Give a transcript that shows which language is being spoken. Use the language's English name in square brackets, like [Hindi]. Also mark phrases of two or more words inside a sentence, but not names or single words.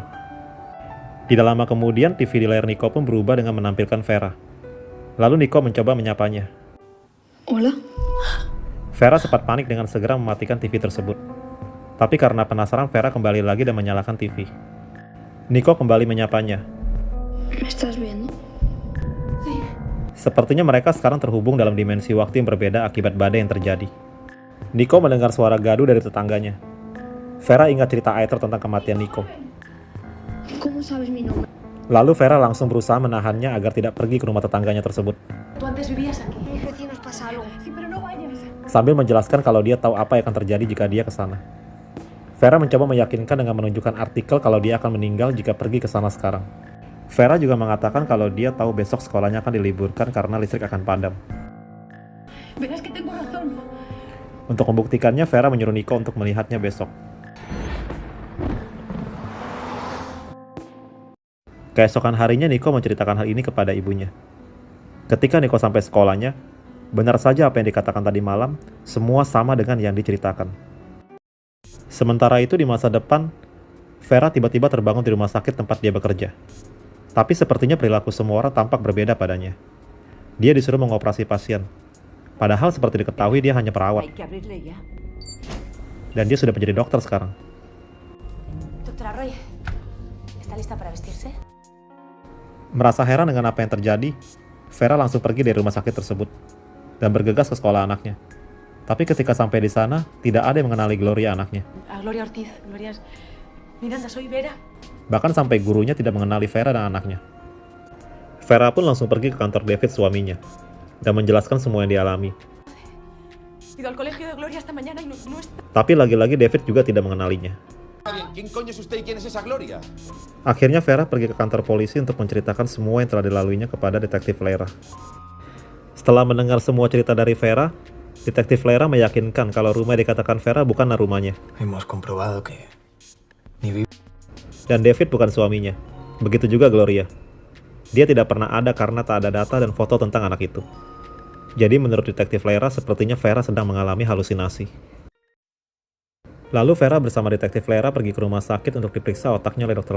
[Indonesian] Tidak lama kemudian, TV di layar Nico pun berubah dengan menampilkan Vera. Lalu Nico mencoba menyapanya. [Spanish] Hola. [Indonesian] Vera sempat panik dengan segera mematikan TV tersebut. Tapi karena penasaran, Vera kembali lagi dan menyalakan TV. Nico kembali menyapanya. [Spanish] ¿Me estás viendo? Sí. [Indonesian] Sepertinya mereka sekarang terhubung dalam dimensi waktu yang berbeda akibat badai yang terjadi. Nico mendengar suara gaduh dari tetangganya. Vera ingat cerita Aitor tentang kematian Nico. [Spanish] ¿Cómo sabes mi nombre? [Indonesian] Lalu Vera langsung berusaha menahannya agar tidak pergi ke rumah tetangganya tersebut. [Spanish] ¿Tú antes vivías aquí? Mis vecinos pasa algo. Sí, pero no vayas. [Indonesian] Sambil menjelaskan kalau dia tahu apa yang akan terjadi jika dia ke sana. Vera mencoba meyakinkan dengan menunjukkan artikel kalau dia akan meninggal jika pergi ke sana sekarang. Vera juga mengatakan kalau dia tahu besok sekolahnya akan diliburkan karena listrik akan padam. [Spanish] Verás que tengo razón. [Indonesian] Untuk membuktikannya, Vera menyuruh Nico untuk melihatnya besok. Keesokan harinya, Nico menceritakan hal ini kepada ibunya. Ketika Nico sampai sekolahnya, benar saja apa yang dikatakan tadi malam, semua sama dengan yang diceritakan. Sementara itu di masa depan, Vera tiba-tiba terbangun di rumah sakit tempat dia bekerja. Tapi sepertinya perilaku semua orang tampak berbeda padanya. Dia disuruh mengoperasi pasien. Padahal seperti diketahui dia hanya perawat. [Spanish] Hay que abrirle ya. [Indonesian] Dan dia sudah menjadi dokter sekarang. [Spanish] Doctora Roy, ¿está lista para vestirse? [Indonesian] Merasa heran dengan apa yang terjadi, Vera langsung pergi dari rumah sakit tersebut dan bergegas ke sekolah anaknya. Tapi ketika sampai di sana, tidak ada yang mengenali Gloria anaknya. [Spanish] A Gloria Ortiz. Gloria Miranda, soy Vera. [Indonesian] Bahkan sampai gurunya tidak mengenali Vera dan anaknya. Vera pun langsung pergi ke kantor David suaminya dan menjelaskan semua yang dialami. [Spanish] He ido al colegio de Gloria esta mañana y no está. [Indonesian] Tapi lagi-lagi David juga tidak mengenalinya. [Spanish] ¿Quién coño es usted y quién es esa Gloria? [Indonesian] Akhirnya Vera pergi ke kantor polisi untuk menceritakan semua yang telah dilaluinya kepada detektif Lera. Setelah mendengar semua cerita dari Vera, detektif Lera meyakinkan kalau rumah yang dikatakan Vera bukanlah rumahnya. [Spanish] Hemos comprobado que ni vive [Indonesian] Dan David bukan suaminya. Begitu juga Gloria. Dia tidak pernah ada karena tak ada data dan foto tentang anak itu. Jadi menurut detektif Lera, sepertinya Vera sedang mengalami halusinasi. Lalu Vera bersama detektif Lera pergi ke rumah sakit untuk diperiksa otaknya oleh Dr.